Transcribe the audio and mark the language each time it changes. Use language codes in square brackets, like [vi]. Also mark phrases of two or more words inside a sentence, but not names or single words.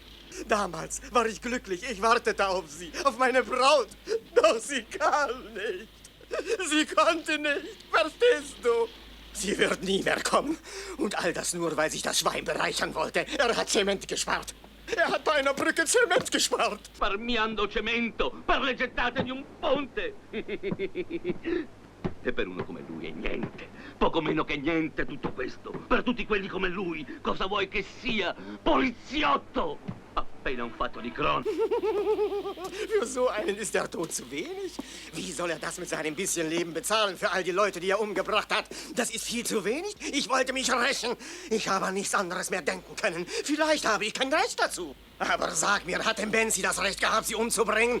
[de] Damals war ich glücklich. Ich wartete auf sie, auf meine Braut. Doch sie kam nicht. Sie konnte nicht. Verstehst du? Sie wird nie mehr kommen. Und all das nur, weil sich das Schwein bereichern wollte. Er hat Zement gespart. Er hat bei einer Brücke Zement gespart. [it] Risparmiando cemento per le gettate di un ponte. E per uno come lui è niente. Poco meno che niente tutto questo. Per tutti quelli come lui, cosa vuoi che sia? Poliziotto! Appena un fatto di cronaca. [de] Für so einen ist der Tod zu wenig. Wie soll er das mit seinem bisschen Leben bezahlen für all die Leute, die er umgebracht hat? Das ist viel zu wenig. Ich wollte mich rächen. Ich habe an nichts anderes mehr denken können. Vielleicht habe ich kein Recht dazu. Aber sag mir, hat denn Benzi das Recht gehabt, sie umzubringen?